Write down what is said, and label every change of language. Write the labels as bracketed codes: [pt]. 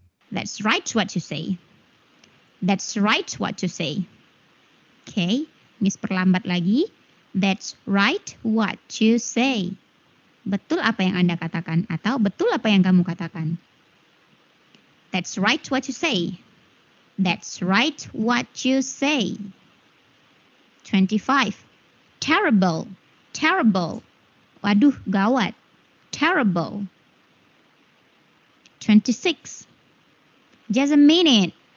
[en] That's right what you say. That's right what you say. Okay, Miss [id] perlambat lagi. [en] That's right what you say. [id] Betul apa yang Anda katakan atau betul apa yang kamu katakan. [en] That's right what you say. That's right what you say. 25. Terrible. Terrible. [id] Waduh, gawat. [en] Terrible. 26. Just a minute.